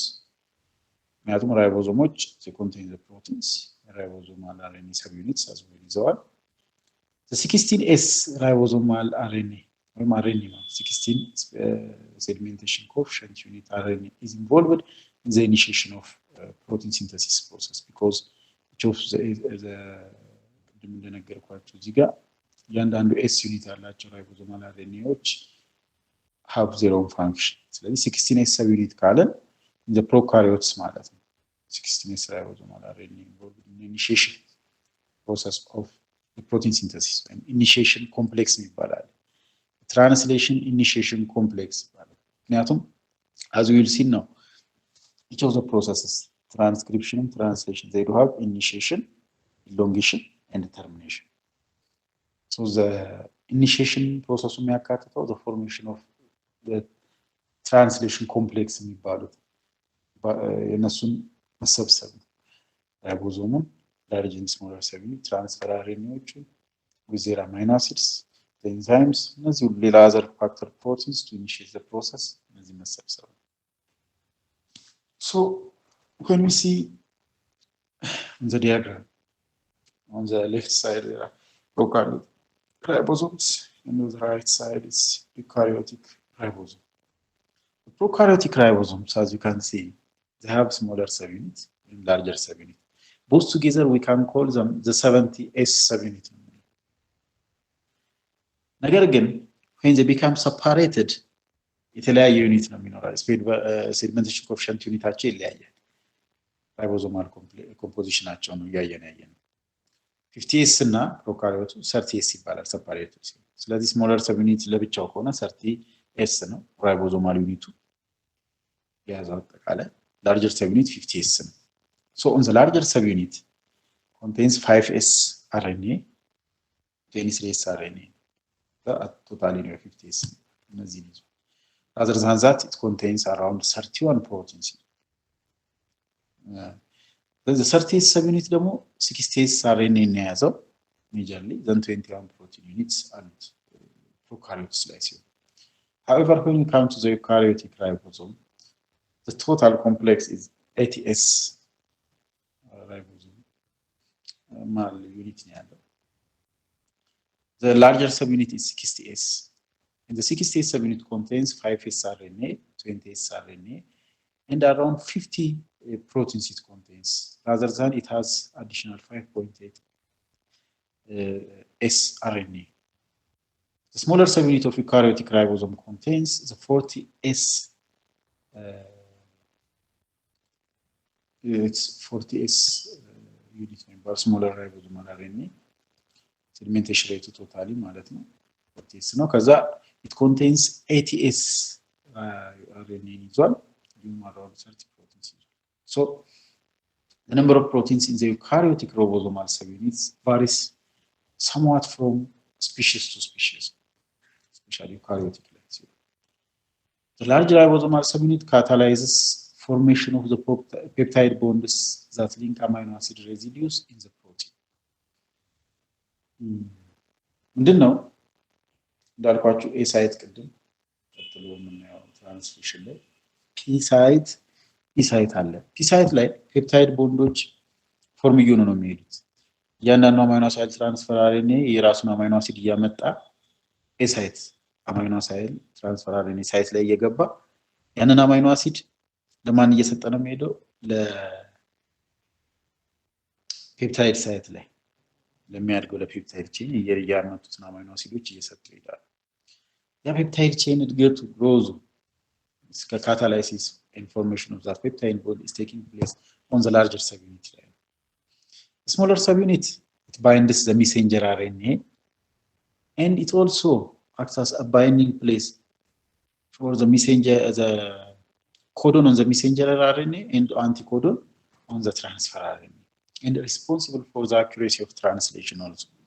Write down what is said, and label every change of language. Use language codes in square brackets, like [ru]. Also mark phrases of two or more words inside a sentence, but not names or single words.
[en] Ribosomes, they contain the proteins, ribosomal RNA subunits as well. The 16S ribosomal RNA, 16 sedimentation coefficient unit RNA is involved in the initiation of protein synthesis process, because each of the እያንዳንዱ S unit ያላቸው ribosomal RNAዎች have their own function. [am] ስለዚህ 16S subunit ካለን [en] in the prokaryotes [am] ማለት ነው [en] 16S ribosomal RNA involved in the initiation process of the protein synthesis, and initiation complex ይባላል, translation initiation complex [am] ይባላል። ምክንያቱም [en] as we will see now, each of the processes, transcription and translation, they do have initiation, elongation, and termination. So the initiation process የሚያካትተው the formation of the translation complex [am] የሚባሉት የነሱን መሰብሰብ ነው። ራይቦዞሙን [en] large and smaller subunit, transfer RNAዎቹ with their amino acids, the enzymes, [am] እነዚህ ሁሉ ሌላ [en] other factor proteins to initiate the process [am] እነዚህ መሰብሰብ ነው። [en] So when we see the diagram on the left side there are prokaryotic ribosomes, and on the right side is eukaryotic ribosome. The prokaryotic ribosomes, as you can see, they have smaller subunits and larger subunit. Both together, we can call them the 70S subunit. [am] ነገር ግን [en] when they become separated [am] የተለያየ ዩኒት ነው የሚኖራል። [en] segmentation coefficient [am] ዩኒታቸው ይለያያል። ራይቦዞማል ኮምፖዚሽናቸው ነው እያየን ያየነው። 50S እና ፕሮካሪዮቱ 30S ይባላል ሰፓሬትድ ሲሆን። ስለዚህ [en] smaller sub unit [am] ለብቻው ከሆነ 30S ነው ራይቦዞማል ዩኒቱ የያዘው አጠቃላይ። [en] larger sub unit [am] 50S ነው። [en] So on the larger subunit contains 5S RNA, 23S RNA. Totally 50S. Rather than that, it contains around 31 proteins. The 30S subunit ደግሞ 60S RNA የያዘው majorly, then 21 protein units and prokaryotes [am] ላይ ሲሆን. [en] However, when you come to the eukaryotic ribosome, the total complex is 80S ribosome unit [am] ነው ያለው. [en] The larger subunit is 60S. And the 60S subunit contains 5S RNA, 20S RNA, and around 50 proteins it contains. Rather than it has additional 5.8 S RNA. The smaller subunit of eukaryotic ribosome contains the 40S. It's 40S unit member, smaller ribosomal RNA. Segmentation rate totally [am] ማለት ነው 40S ነው። ከዛ [en] it contains 80S RNA ይዟል around 30 proteins. So the number of proteins in the eukaryotic ribosomal subunits varies somewhat from species to species, especially eukaryotic. The large ribosomal subunit catalyzes formation of the peptide bonds that link amino acid residues in the protein. [am] ምንድነው እንዳልኳችሁ [en] A site [am] ቅድም ቀጥሎ የምናየው ትራንስክሪፕሽን ላይ [en] P site P site [am] አለ። [en] P site [am] ላይ [en] peptide bonds form [am] እየሆኑ ነው የሚሄዱት። እያንዳንዱ [en] amino acid transfer RNA [am] የራሱን [en] amino acid [am] እያመጣ [en] A site amino acid transfer RNA site [am] ላይ እየገባ ያንን [en] amino acid [am] ለማን እየሰጠ ነው የሚሄደው? ለፔፕታይድ ሳይት ላይ ለሚያድገው ለፔፕታይድ ቼን እያመጡትን [en] amino acids [am] እየሰጡ ይሄዳል። ያ [en] peptide chain [am] እድገቱ ግሮዙ እስከ ካታላይሲስ [en] information of that peptide bond is taking place on the larger subunit layer. The smaller subunit, it binds the messenger RNA and it also acts as a binding place for the messenger, the codon on the messenger RNA and anticodon on the transfer RNA, and responsible for the accuracy of translation also.